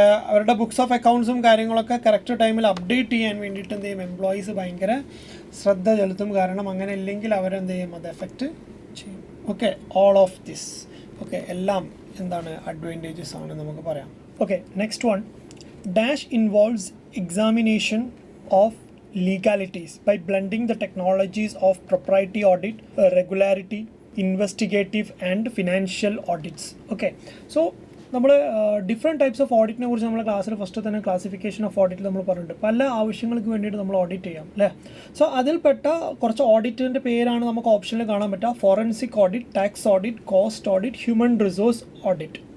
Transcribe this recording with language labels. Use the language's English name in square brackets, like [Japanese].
[Malayalam] അവരുടെ books of അക്കൗണ്ട്സും കാര്യങ്ങളൊക്കെ correct ടൈമിൽ അപ്ഡേറ്റ് ചെയ്യാൻ വേണ്ടിയിട്ട് എന്ത് ചെയ്യും, എംപ്ലോയീസ് ഭയങ്കര ശ്രദ്ധ ചെലുത്തും. കാരണം അങ്ങനെ ഇല്ലെങ്കിൽ അവരെന്ത് ചെയ്യും, അത് എഫക്റ്റ് ചെയ്യും. Okay, [English] all of this [Malayalam] okay എല്ലാം എന്താണ് അഡ്വാൻറ്റേജസ് ആണ് നമുക്ക് പറയാം. [English] Okay, next one, dash involves examination of legalities by blending the technologies of propriety audit, regularity, investigative and financial audits. [Malayalam] Okay, so നമ്മൾ ഡിഫറെൻറ്റ് ടൈപ്സ് ഓഫ് ഓഡിറ്റിനെ കുറിച്ച് നമ്മൾ ക്ലാസ്സിൽ first തന്നെ ക്ലാസിഫിക്കേഷൻ ഓഫ് ഓഡിറ്റിൽ നമ്മൾ പറഞ്ഞിട്ടുണ്ട്. പല ആവശ്യങ്ങൾക്ക് വേണ്ടിയിട്ട് നമ്മൾ ഓഡിറ്റ് ചെയ്യാം അല്ലേ. സോ അതിൽപ്പെട്ട കുറച്ച് ഓഡിറ്റിൻ്റെ പേരാണ് നമുക്ക് ഓപ്ഷനിൽ കാണാൻ പറ്റുക. [English] Forensic audit, tax audit, cost audit, human resource audit.